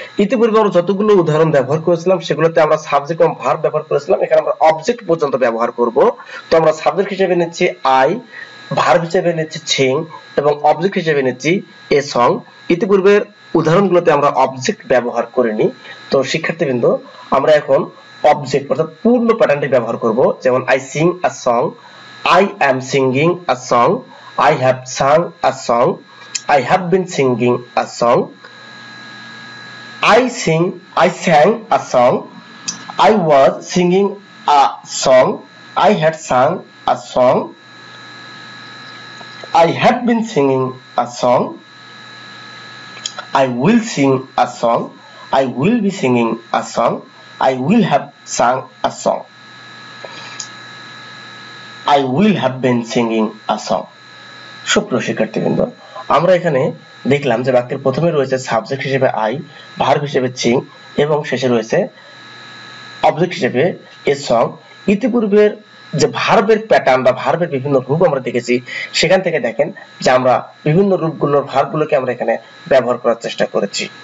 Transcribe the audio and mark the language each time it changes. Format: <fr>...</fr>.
<bn>ইতিপূর্বে আমরা যতগুলো উদাহরণ ব্যবহার করেছিলাম সেগুলোতে আমরা সাবজেক্ট এবং ভার্ব ব্যবহার করেছিলাম, এখানে আমরা অবজেক্ট পর্যন্ত ব্যবহার করব। তো আমরা সাবজেক্ট হিসেবে নিচ্ছি আই, ভার্ব হিসেবে নিচ্ছি সিং এবং অবজেক্ট হিসেবে নিচ্ছি এ সং। ইতিপূর্বের উদাহরণগুলোতে আমরা অবজেক্ট ব্যবহার করিনি। তো শিক্ষার্থীবৃন্দ, আমরা এখন অবজেক্ট অর্থাৎ পূর্ণ প্যাটার্নটি ব্যবহার করব।</bn> <en>যেমন I sing a song, I am singing a song, I have sung a song, I have been singing a song, I sang a song, I was singing a song, I had sung a song, I had been singing a song, I will sing a song, I will be singing a song, I will have sung a song, I will have been singing a song.</en> <bn>সুপ্রিয় শিক্ষার্থীবৃন্দ, আমরা এখানে দেখলাম যে বাক্যের প্রথমে রয়েছে subject হিসেবে আই, ভার্ব হিসেবে সিং এবং শেষে রয়েছে অবজেক্ট হিসেবে এ সং। ইতিপূর্বের যে ভার্বের প্যাটার্ন বা ভার্বের বিভিন্ন রূপ আমরা দেখেছি, সেখান থেকে দেখেন যে আমরা বিভিন্ন রূপগুলোর ভার্বগুলোকে আমরা এখানে ব্যবহার করার চেষ্টা করেছি।</bn>